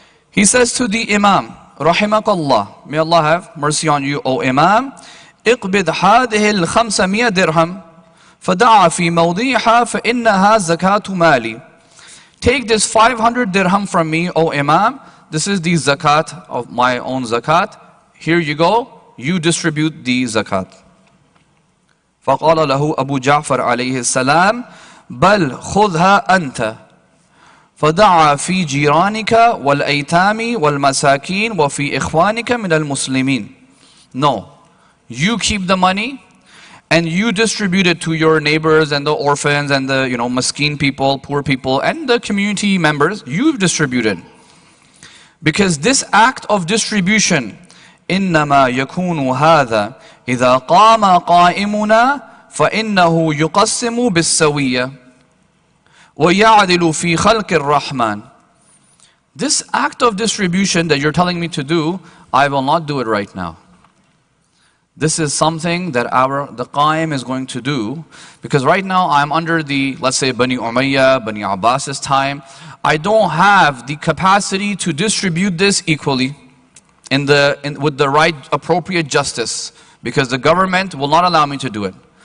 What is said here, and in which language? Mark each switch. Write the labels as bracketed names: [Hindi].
[English] He says to the Imam, Rahimakallah, may Allah have mercy on you, O Imam, [Arabic] اقبض هذه ال500 درهم فدع في موضعها فإنها زكاة مالي. [English] Take this 500 dirham from me, O Imam. This is the zakat of my own zakat. Here you go, you distribute the zakat. [Arabic] فقال له أبو جعفر عليه السلام بل خذها أنت فدعا في جيرانك والأيتام والمساكين وفي إخوانك من المسلمين. [English] No, you keep the money and you distribute it to your neighbors and the orphans and the, you know, maskeen people, poor people, and the community members. You distribute it. Because this act of distribution, [Arabic] إنما يكون هذا إذا قام قائمنا فإنه يقسم بالسوية ويعدل في خلق الرحمن. [English] This act of distribution that you're telling me to do, I will not do it right now. This is something that the Qaim is going to do, because right now I'm under the, let's say, Bani Umayyah, Bani Abbas's time. I don't have the capacity to distribute this equally with the right appropriate justice, because the government will not allow me to do it.